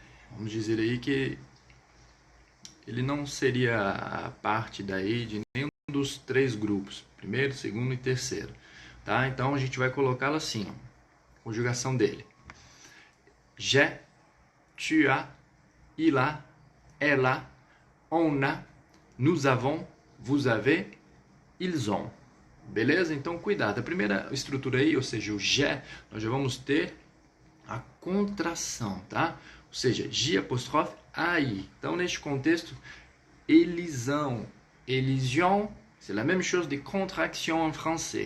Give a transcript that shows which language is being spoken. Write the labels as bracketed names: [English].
[Portuguese] Vamos dizer aí que ele não seria a parte daí de nenhum dos três grupos, primeiro, segundo e terceiro, tá? Então a gente vai colocá-lo assim, ó, conjugação dele. [French] J'ai, tu as, il a, elle a, on a, nous avons, vous avez, ils ont. [Portuguese] Beleza? Então cuidado. A primeira estrutura aí, ou seja, o j'ai, nós já vamos ter a contração, tá? Ou seja, J apóstrofe AI. Então, neste contexto, elisão, elision, [French] c'est la même chose de contraction en français.